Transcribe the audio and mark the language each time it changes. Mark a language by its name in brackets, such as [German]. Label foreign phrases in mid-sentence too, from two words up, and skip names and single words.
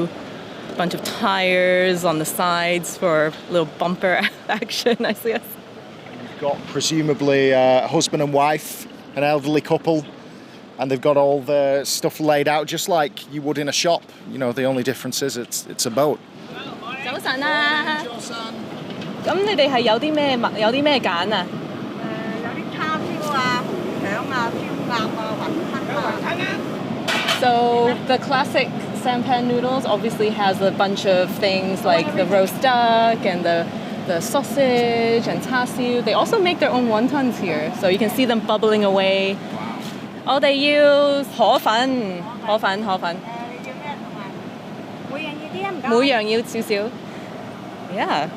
[English] A bunch of tires on the sides for a little bumper action, I guess. You've got presumably a husband and wife, an elderly couple, and they've got all the stuff laid out just like you would in a shop. You know, the only difference is it's a boat. [Cantonese] 早晨啊！咁你哋係有啲咩揀啊？有啲叉燒啊、腸啊、燒鴨啊、雲吞 [English] So the classic sampan noodles obviously has a bunch of things like the roast duck and the sausage and char siu. They also make their own wontons here, so you can see them bubbling away. Oh, they use 河粉. Yeah.